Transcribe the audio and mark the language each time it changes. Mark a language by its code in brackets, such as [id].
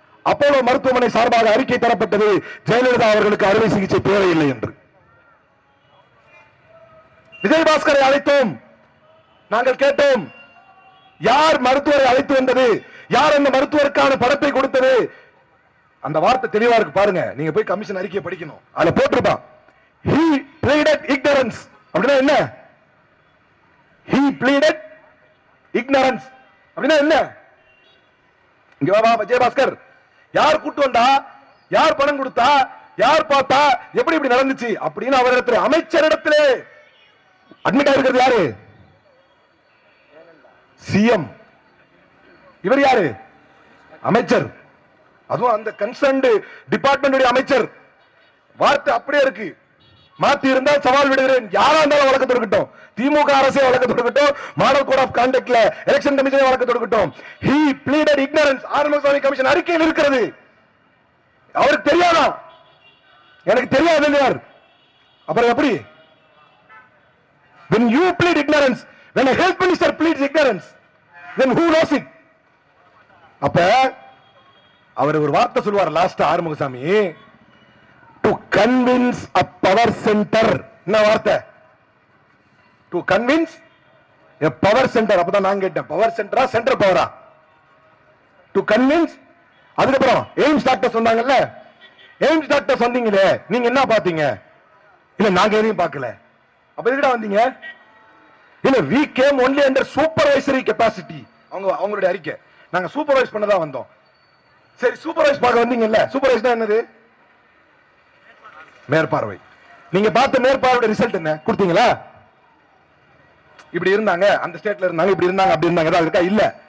[ta] Apollo மருத்துவமனை சார்பாக அறிக்கை தரப்பட்டது, ஜெயலலிதா அவர்களுக்கு அறுவை சிகிச்சை தேவையில்லை என்று. விஜயபாஸ்கரை அழைத்தோம், நாங்கள் கேட்டோம், யார் மருத்துவரை அழைத்து வந்தது, யார் அந்த மருத்துவருக்கான படத்தை கொடுத்தது? அந்த வார்த்தை தெளிவா இருக்கு பாருங்க, நீங்க போய் கமிஷன் அறிக்கையை படிக்கணும். அதுல போட்டிருப்பான், [en] he pleaded ignorance. [ta] அப்படின்னா என்ன? [en] he pleaded ignorance [ta] அப்படின்னா என்ன? இங்க வா விஜயபாஸ்கர், யார் கூட்டு வந்தா, யார் பணம் கொடுத்தா, யார் பார்த்தா, எப்படி இப்படி நடந்துச்சு அப்படின்னு அவரிடத்துல, அமைச்சரிடத்திலே அட்மிட் ஆயிருக்கிறது யாரு? சிஎம். இவர் யாரு? அமைச்சர். அதுவும் அந்த கன்சர்ன்ட் டிபார்ட்மெண்ட் அமைச்சர். வார்த்தை அப்படியே இருக்கு. மாத்தி இருந்தால் சவால் விடுகிறேன், யாரா இருந்தாலும் வழக்கு தொடுக்கட்டும், திமுக அரசே வழக்கு தொடுக்கட்டும், மாடல் கோட் ஆஃப் கான்டக்ட்ல எலெக்ஷன் கமிஷனை வழக்கு தொடுக்கட்டும். [en] he pleaded ignorance. [ta] Arumugasamy commission அறிக்கையில் இருக்கிறது. அவருக்கு தெரியாதா? எனக்கு தெரியாது. அப்புறம் எப்படி? [en] when you plead ignorance, when a health minister pleads ignorance, then who knows it? [ta] அப்ப அவர் ஒரு வார்த்தை சொல்வார் last Arumugasamy, [en] to convince a power center. [ta] என்ன வார்த்தை? [en] to convince a power center. [ta] அப்பதான் நான் கேட்டேன், பவர் சென்டரா சென்ட்ரல் பவரா? [en] to convince. [ta] அதுக்கப்புறம் எய்ம்ஸ் டாக்டர் சொன்னாங்கல்ல, எய்ம்ஸ் டாக்டர் சொன்னீங்களே, நீங்க என்ன பாத்தீங்க? இல்ல நாங்க எதையும் பார்க்கல. அப்ப எதுக்குடா வந்தீங்க? இல்ல [en] we came only under supervisory capacity. [ta] அவங்களுடைய அறிக்கை, நாங்க சூப்பர்வைஸ் பண்ணதா வந்தோம். சரி, சூப்பர்வைஸ் பார்க்க வந்தீங்கல்ல, சூப்பர்வைஸ் என்னது? மேற்பார்வை. நீங்க பார்த்த மேற்பார்வையோட ரிசல்ட் என்ன கொடுத்தீங்களா? இப்படி இருந்தாங்க, அந்த ஸ்டேட்ல இருந்தாங்க, இப்படி இருந்தாங்க, அப்படி இருந்தாங்க, ஏதாவது இருக்கா? இல்ல.